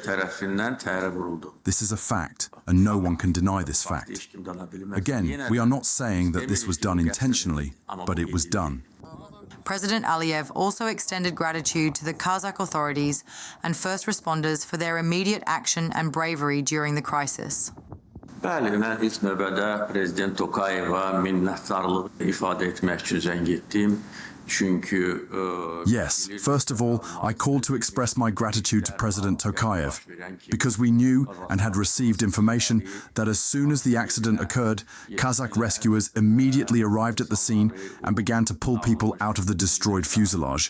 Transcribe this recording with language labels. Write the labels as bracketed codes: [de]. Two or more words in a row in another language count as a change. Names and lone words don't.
[en] This is a fact, and no one can deny this fact. Again, we are not saying that this was done intentionally, but it was done. President Aliyev also extended gratitude to the Kazakh authorities and first responders for their immediate action and bravery during the crisis. [az] Bəli, mən ilk növbədə Prezident Tokayeva minnətdarlıq ifadə etmək üçün zəng etdim. [en] Yes, first of all, I called to express my gratitude to President Tokayev, because we knew and had received information that as soon as the accident occurred, Kazakh rescuers immediately arrived at the scene and began to pull people out of the destroyed fuselage.